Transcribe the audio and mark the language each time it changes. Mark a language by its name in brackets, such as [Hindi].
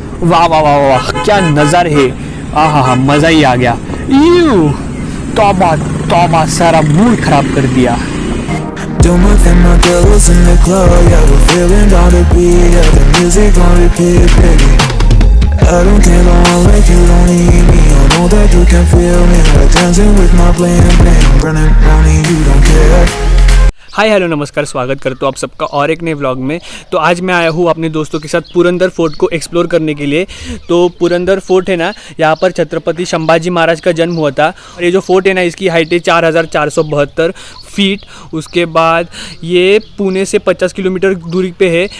[Hindi] वाह वाह वाह वाह, क्या नज़ारे है। आहा, मज़ा ही आ गया। यू तौबा तौबा, सारा मूड खराब कर दिया। [English] Do my thing, my girl was in the club, yeah, we're feeling all the beat, yeah, the music on repeat, baby. I don't care, don't like you, don't need me, I know that you can feel me, like dancing with my bling bling, running round and you don't care. [Hindi] Hi hello नमस्कार, स्वागत करता हूँ आप सबका और एक नए vlog में। तो आज मैं आया हूँ अपने दोस्तों के साथ पुरंदर फोर्ट को एक्सप्लोर करने के लिए। तो पुरंदर फोर्ट है ना, यहाँ पर छत्रपति संभाजी महाराज का जन्म हुआ था। और ये जो फोर्ट है ना, इसकी हाइट है 4472 फीट। उसके बाद ये पुणे से 50 किलोमीटर दूरी पे है।